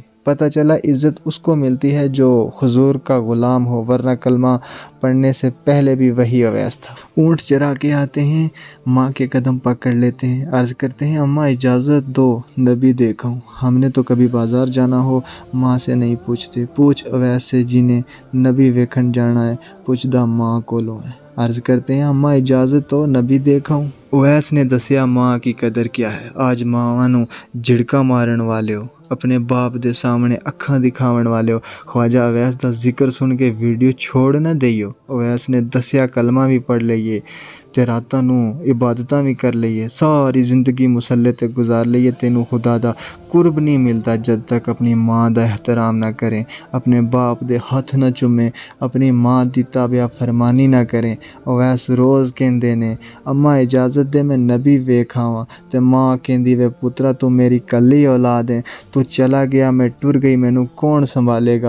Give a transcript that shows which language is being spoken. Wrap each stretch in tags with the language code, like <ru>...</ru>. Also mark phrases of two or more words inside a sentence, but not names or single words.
<ur>پتہ چلا عزت اس کو ملتی ہے جو حضور کا غلام ہو، ورنہ کلمہ پڑھنے سے پہلے بھی وہی اویس تھا۔ اونٹ چرا کے آتے ہیں، ماں کے قدم پکڑ لیتے ہیں، عرض کرتے ہیں اماں اجازت دو نبی دیکھوں۔ ہم نے تو کبھی بازار جانا ہو ماں سے نہیں پوچھتے، پوچھ اویس سے جنہیں نبی ویکھن جانا ہے،</ur> <pa>پوچھدا ماں کولوں ہے۔</pa> <ur>عرض کرتے ہیں اماں اجازت دو نبی دیکھوں۔ اویس نے دسیا ماں کی قدر کیا ہے،</ur> <pa>آج ماں نو جھڑکا مارن والے ہو، اپنے باپ دے سامنے اکھاں دکھاون والے ہو۔ خواجہ اویس دا ذکر سن کے ویڈیو چھوڑ نہ دئیو۔ اویس نے دسیا کلمہ بھی پڑھ لئیے تے راتاں نو عبادتاں بھی کر لئیے، ساری زندگی مسلے تے گزار لئیے، تینوں خدا دا قرب نہیں ملتا جد تک اپنی ماں دا احترام نہ کریں، اپنے باپ دے ہتھ نہ چمیں، اپنی ماں دی تابع فرمانی نہ کریں. اویس روز کہندے نے اماں اجازت دے میں نبی ویکھاواں، تے ماں کہندی وے پترا توں میری کلی اولاد ہے، توں چلا گیا میں ٹر گئی مینوں کون سنبھالے گا.</pa>